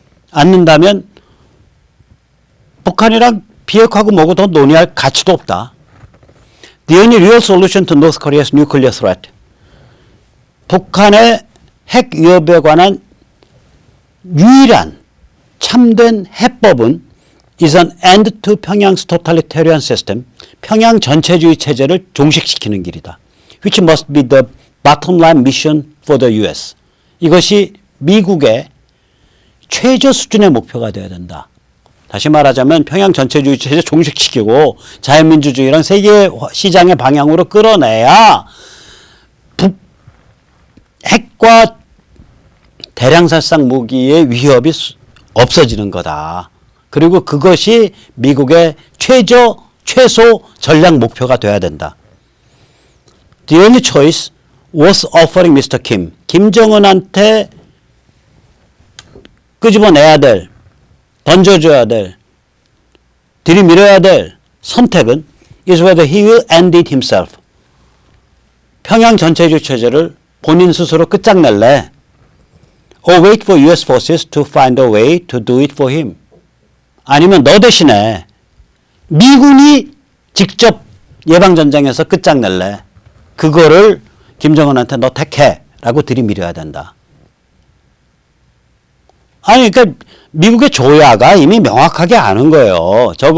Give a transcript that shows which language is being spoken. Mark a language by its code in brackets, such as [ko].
[ko] 않는다면 북한이랑 비핵화고 뭐고 더 논의할 가치도 없다. [en] The only real solution to North Korea's nuclear threat. [ko] 북한의 핵 위협에 관한 유일한 참된 해법은 [en] is an end to 평양's totalitarian system. [ko] 평양 전체주의 체제를 종식시키는 길이다. [en] Which must be the bottom line mission for the US. [ko] 이것이 미국의 최저 수준의 목표가 되어야 된다. 다시 말하자면 평양 전체주의 체제 종식시키고 자유민주주의랑 세계 시장의 방향으로 끌어내야 핵과 대량살상 무기의 위협이 없어지는 거다. 그리고 그것이 미국의 최소 전략 목표가 돼야 된다. [en] The only choice was offering Mr. Kim. [ko] 김정은한테 끄집어내야 될, 던져줘야 될, 들이밀어야 될 선택은 [en] is whether he will end it himself. [ko] 평양 전체주의 체제를 본인 스스로 끝장낼래? [en] Or wait for US forces to find a way to do it for him. [ko] 아니면 너 대신에 미군이 직접 예방전쟁에서 끝장낼래? 그거를 김정은한테 너 택해 라고 들이밀어야 된다. 아니 그러니까 미국의 조야가 이미 명확하게 아는 거예요.